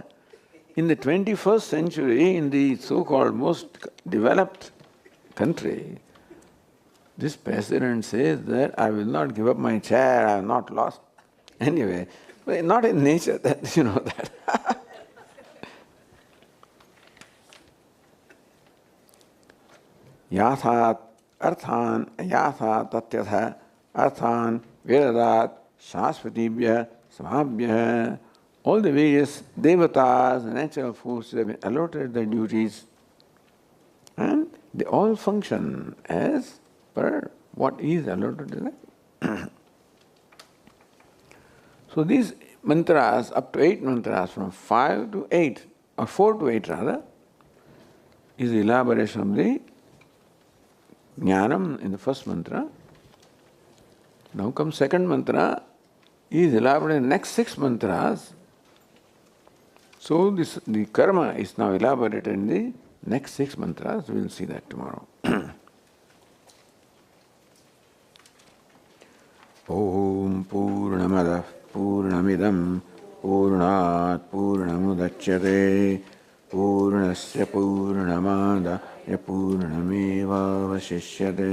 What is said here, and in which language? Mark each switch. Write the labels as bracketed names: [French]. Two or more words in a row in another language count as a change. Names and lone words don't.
[English] In the 21st century, in the so-called most developed country, this president says that I will not give up my chair, I have not lost. Anyway, but not in nature, that you know that. [Sanskrit] Yathat arthan yatha tatyatha arthan vedadat shasvatibhya samabhya. [English] All the various devatas, natural forces have been allotted their duties, and they all function as per what is allotted to them. So these mantras, up to 8 mantras, from 5 to 8, or 4 to 8 rather, is the elaboration of the jnanam in the first mantra. Now comes second mantra, is elaborated in the next 6 mantras. So the karma is now elaborated in the next 6 mantras. We will see that tomorrow. [Sanskrit] Om Purnamadah Purnamidam Purnat Purnamudachyate पूर्णस्य पूर्णमादाय पूर्णमेवावशिष्यते।